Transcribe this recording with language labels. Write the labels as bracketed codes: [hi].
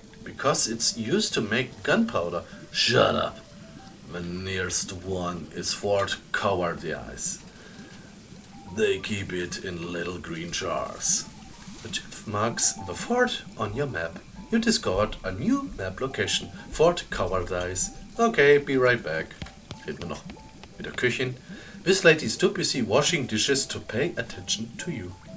[en] Because it's used to make gunpowder. Shut up. The nearest one is Fort Cowardice. They keep it in little green jars. The chef marks the fort on your map. You discovered a new map location. Fort Cowardice. Okay, be right back. [de] Reden wir noch mit der Köchin. [en] This lady's too busy washing dishes to pay attention to you.